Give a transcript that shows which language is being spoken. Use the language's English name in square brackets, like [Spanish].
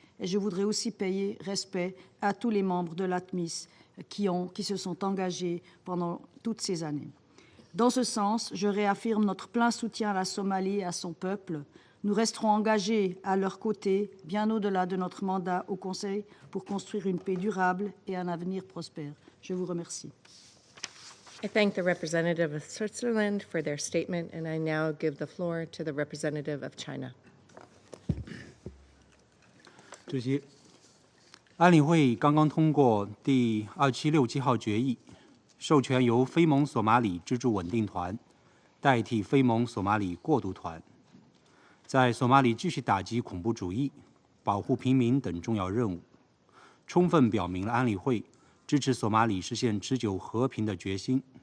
[French] Et je voudrais aussi payer respect à tous les membres de l'ATMIS qui se sont engagés pendant toutes ces années. Dans ce sens, je réaffirme notre plein soutien à la Somalie et à son peuple. Nous resterons engagés à leur côté, bien au-delà de notre mandat au Conseil, pour construire une paix durable et un avenir prospère. Je vous remercie. [English] I thank the representative of Switzerland for their statement, and I now give the floor to the representative of China. [Chinese] 主席，安理会刚刚通过第2767号决议，授权由非盟索马里支柱稳定团代替非盟索马里过渡团，在索马里继续打击恐怖主义、保护平民等重要任务，充分表明了安理会支持索马里实现持久和平的决心。